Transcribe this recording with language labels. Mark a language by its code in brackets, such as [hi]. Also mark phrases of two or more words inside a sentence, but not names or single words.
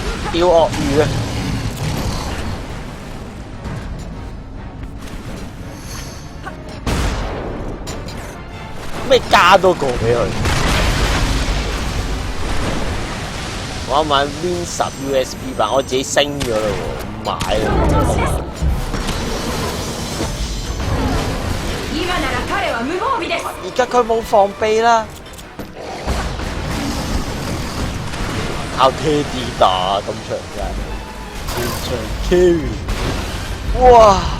[yue] 釣鱷魚啊！咩加多個俾佢？我要買 Win 10 USB 版，我自己升咗啦喎，唔買啦。 [ja] 今なら彼は無防備です。 [yue] 而家佢冇防備啦，靠 KD 打咁長嘅，全場 carry， 哇！